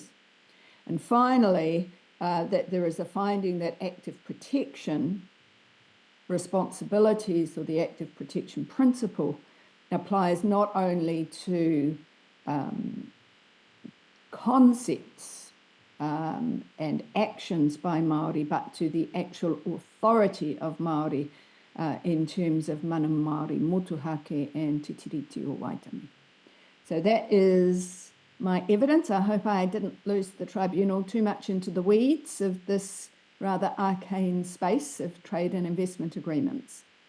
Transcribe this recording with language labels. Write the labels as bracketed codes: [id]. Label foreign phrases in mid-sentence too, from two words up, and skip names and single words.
[en] And finally, that there is a finding that active protection responsibilities, or the active protection principle, applies not only to concepts and actions by Māori, but to the actual authority of Māori in terms of [mi] mana Māori motuhake [en] and te tiriti o Waitangi. So that is my evidence. I hope I didn't lose the tribunal too much into the weeds of this rather arcane space of trade and investment agreements.